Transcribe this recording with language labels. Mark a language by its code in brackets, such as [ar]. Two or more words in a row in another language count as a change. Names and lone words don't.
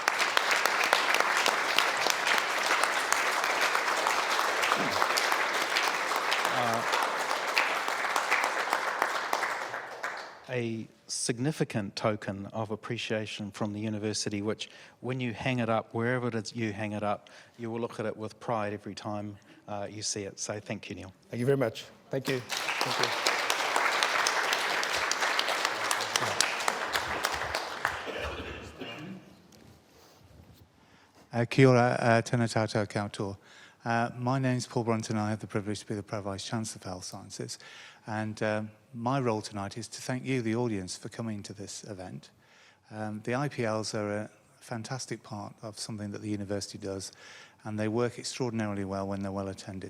[en] a significant token of appreciation from the university, which when you hang it up, wherever it is you hang it up, you will look at it with pride every time you see it. So thank you, Neil. Thank you very much. Thank you. Thank you. [mi] Kia ora, tēnā tātou koutou. [en] My name is Paul Brunton. I have the privilege to be the Pro-Vice Chancellor of Health Sciences. And my role tonight is to thank you, the audience, for coming to this event. The IPLs are a fantastic part of something that the university does, and they work extraordinarily well when they're well attended.